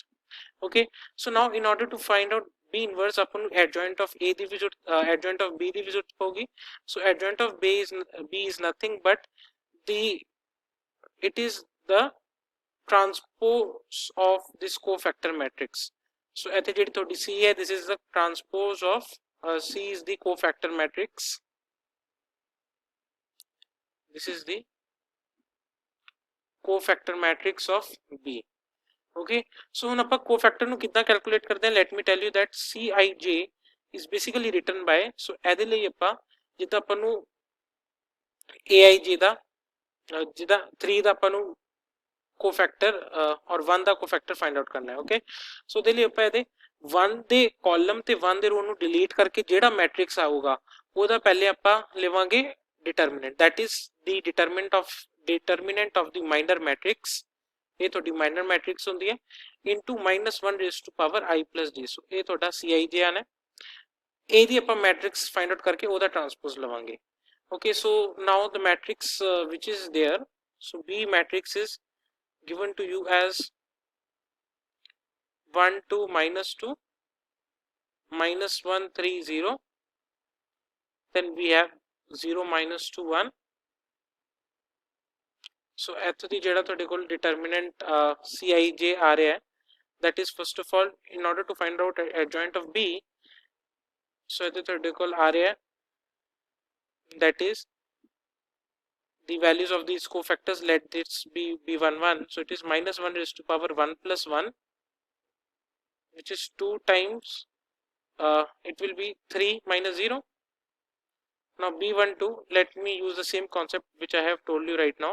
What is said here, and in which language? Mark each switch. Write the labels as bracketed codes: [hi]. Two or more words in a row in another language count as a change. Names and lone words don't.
[en] Okay, so now in order to find out B inverse [pa] ਆਪਾਂ ਨੂੰ [en] adjoint of A [pa] ਦੀ ਵੀ [en] adjoint of B [pa] ਦੀ ਵੀ ਜ਼ਰੂਰਤ ਪਊਗੀ. [en] So adjoint of B is nothing but it is the transpose of this cofactor matrix. [pa] So ਇੱਥੇ ਜਿਹੜੀ ਤੁਹਾਡੀ C ਹੈ, [en] this is the transpose of C is the cofactor matrix. This is the cofactor matrix of B. Okay, so [pa] ਹੁਣ ਆਪਾਂ cofactor ਨੂੰ ਕਿੱਦਾਂ calculate ਕਰਦੇ ਹਾਂ, [en] let me tell you that Cij is basically written by, so [pa] ਇਹਦੇ ਲਈ ਆਪਾਂ ਜਿੱਦਾਂ ਆਪਾਂ ਨੂੰ Aij ਦਾ ਜਿੱਦਾਂ 3 ਦਾ ਆਪਾਂ ਨੂੰ cofactor और 1 ਦਾ [en] cofactor find out [pa] ਕਰਨਾ ਹੈ। [en] okay, so [pa] ਉਹਦੇ ਲਈ ਆਪਾਂ ਇਹਦੇ 1 ਦੇ ਕਾਲਮ ਤੇ 1 ਦੇ ਰੋ ਨੂੰ ਡਿਲੀਟ ਕਰਕੇ ਜਿਹੜਾ ਮੈਟ੍ਰਿਕਸ ਆਊਗਾ ਉਹਦਾ ਪਹਿਲੇ ਆਪਾਂ ਲਵਾਂਗੇ [en] determinant, that is the determinant of the minor matrix. [pa] ਇਹ ਤੁਹਾਡੀ [en] minor matrix [pa] ਹੁੰਦੀ ਹੈ [en] into minus 1 raised to power I plus j. [pa] so ਇਹ ਤੁਹਾਡਾ Cij ਆਣਾ, ਇਹਦੀ ਆਪਾਂ ਮੈਟ੍ਰਿਕਸ [en] find out [pa] ਕਰਕੇ ਉਹਦਾ ਟਰਾਂਸਪੋਜ਼ ਲਵਾਂਗੇ। [en] okay, so now the matrix which is there, so B matrix is given to you as 1 2 minus 2 minus 1 3 0, then we have 0 minus 2 1. [pa] so ਇੱਥੋਂ ਦੀ ਜਿਹੜਾ ਤੁਹਾਡੇ ਕੋਲ determinant Cij ਆ ਰਿਹਾ ਹੈ, [en] that is first of all in order to find out adjoint of B, so [pa] ਇੱਥੇ ਤੁਹਾਡੇ ਕੋਲ ਆ ਰਿਹਾ ਹੈ [en] that is the values of these cofactors. Let this be b1 1, so it is minus 1 raised to power 1 plus 1, which is 2 times it will be 3 minus 0. Now b12, let me use the same concept which I have told you right now.